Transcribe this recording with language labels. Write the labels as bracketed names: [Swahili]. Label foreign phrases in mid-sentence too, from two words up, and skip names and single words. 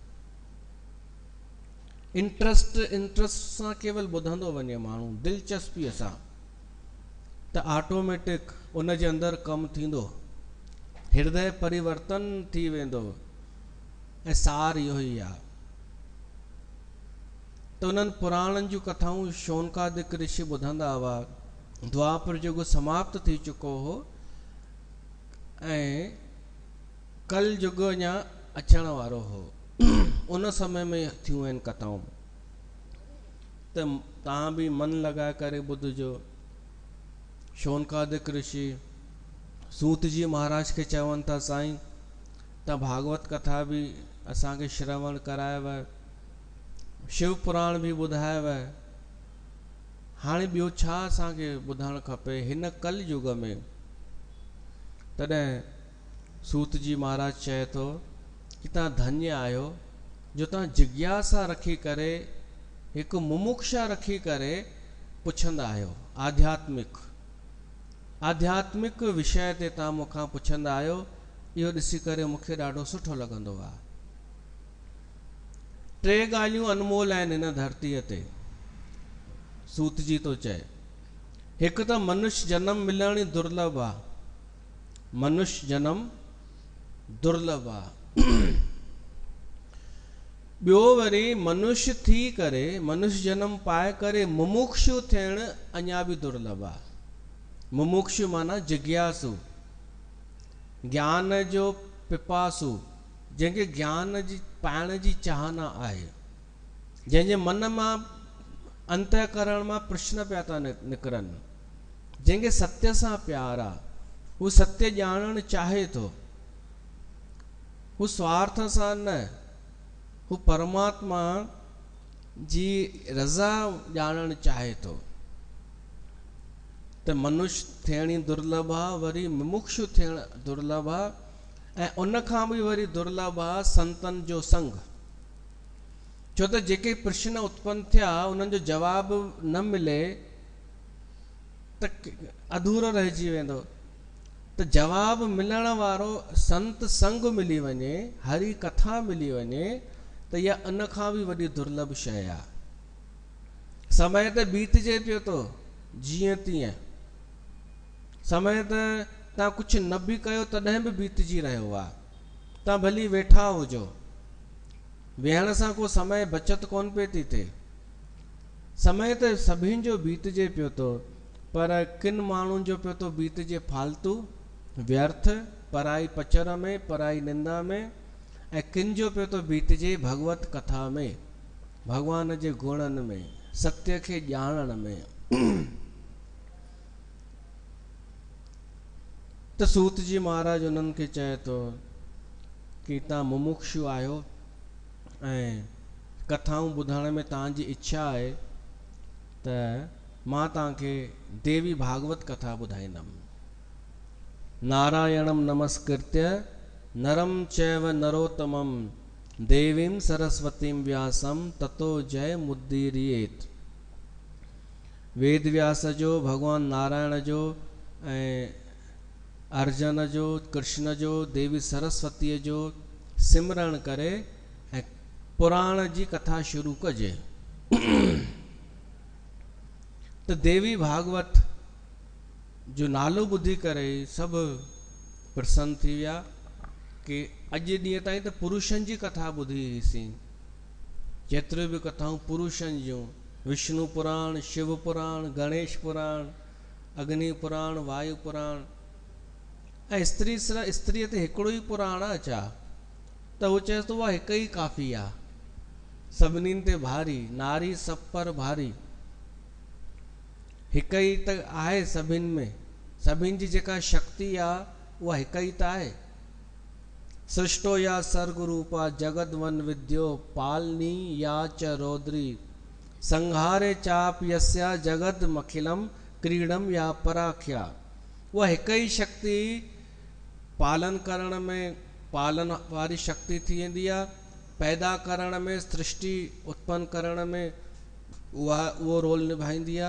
[Sindhi] इंट्रस्ट सां केवल ॿुधंदो वञे माण्हू, दिलचस्पीअ सां, त ऑटोमेटिक उन जे अंदरि कमु थींदो, हृदय परिवर्तन थी वेंदो। ऐं सार इहो ई आहे। त उन्हनि पुराणनि जूं कथाऊं शौनकादिक ऋषि ॿुधंदा हुआ। द्वापर युग समाप्त थी चुको हो ऐं कल युग अञा अचण वारो हो। उन समय में थियूं आहिनि कथाऊं, त तव्हां बि मन लॻाए करे ॿुधजो। शौनकादिक ऋषि सूत जी महाराज खे चवनि था साईं त भागवत कथा बि असांखे श्रवण करायव, शिव पुराण बि ॿुधायव, हाणे ॿियो छा असांखे ॿुधणु खपे हिन कल युग में। तॾहिं सूत जी महाराज चए थो कि तव्हां धन्य आहियो जो तव्हां जिज्ञासा रखी करे, हिकु मुमुक्षा रखी करे पुछंदा आहियो, आध्यात्मिक। आध्यात्मिक विषय ते तव्हां मूंखां पुछंदा आहियो, इहो ॾिसी करे मूंखे ॾाढो सुठो लॻंदो आहे। टे ॻाल्हियूं अनमोल आहिनि हिन धरतीअ ते, सूत जी थो चए। हिकु त मनुष्य जन्म मिलण ई दुर्लभ आहे, मनुष्य जन्म दुर्लभ आहे। ॿियो वरी मनुष्य थी करे, मनुष्य जन्म पाए करे मुमुक्षु थियण अञा बि दुर्लभ आहे। मुमुक्षु माना जिज्ञासु, ज्ञान जो पिपासु, जंहिंखे ज्ञान जी पाइण जी चाहना आहे, जंहिंजे मन मां अंतःकरण मां प्रश्न पिया था निकिरनि, जंहिंखे सत्य सां प्यार आहे, हू सत्य ॼाणणु चाहे थो, हू स्वार्थ सां न, हू परमात्मा जी रज़ा ॼाणणु चाहे थो। त मनुष्य थियण ई दुर्लभ आहे, वरी मुमुक्षु थियण दुर्लभ आहे, ऐं उन खां बि वरी दुर्लभ आहे संतन जो संग। छो त जेके प्रश्न उत्पन्न थिया उन्हनि जो जवाब न मिले त अधूरो रहिजी वेंदो। त जवाब मिलण वारो संत संग मिली वञे, हरि कथा मिली वञे, त इहा उन खां बि वॾी दुर्लभ शइ आहे। समय त बीतजे पियो थो जीअं तीअं, समय त तव्हां कुझु न बि कयो तॾहिं बि बीतजी रहियो आहे। तव्हां भली वेठा हुजो, वेहण सां को समय बचत कोन पई थी थिए। समय त सभिनि जो बीतजे पियो थो, पर किन माण्हुनि जो पियो थो बीतजे फालतू, व्यर्थ, पराई पचर में, पराई निंदा में, ऐं किन जो पियो थो बीतजे भगवत कथा में, भगवान जे गुणनि में, सत्य खे ॼाणण में। त सूत जी महाराज उन्हनि खे चए थो कि तव्हां मुमुक्षु आहियो ऐं कथाऊं ॿुधण में तव्हांजी इच्छा आहे, त मां तव्हांखे देवी भागवत कथा ॿुधाईंदुमि। [Sanskrit] नारायणम नमस्कृत्य नरम चैव नरोत्तमम देवीं सरस्वतीं व्यासम ततो जय मुदीरियेत। [Sindhi] वेद व्यास जो, भगवान नारायण जो ऐं अर्जुन जो, कृष्ण जो, देवी सरस्वतीअ जो सिमरण करे ऐं पुराण जी कथा शुरू कजे। त देवी भागवत जो नालो ॿुधी करे सभु प्रसन्न थी विया कि अॼु ॾींहं ताईं त पुरुषनि जी कथा ॿुधी हुईसीं, जेतिरियूं बि कथाऊं पुरुषनि जूं, विष्णु पुराण, शिव पुराण, गणेश पुराण, अग्नि पुराण, वायु पुराण, ऐं स्त्रीअ ते हिकिड़ो ई पुराण आहे छा? त उहो चए थो उहा हिकु ई काफ़ी आहे, सभिनीनि ते भारी, [Hindi] नारी सब पर भारी। [Sindhi] हिकु ई त आहे सभिनि में, सभिनि जी जेका शक्ति आहे उहा हिकु ई त आहे। [Sanskrit] सृष्टो या सर्ग रूपा जगत वन विद्यो पालनी या च रौद्री संहारे चाप यस्या जगत मखिलम क्रीडम या पराख्या। [Sindhi] उहा हिकु ई शक्ति पालन करण में, पालन वारी शक्ति थी वेंदी आहे, पैदा करण में, सृष्टि उत्पन्न करण में उहो रोल निभाईंदी आहे।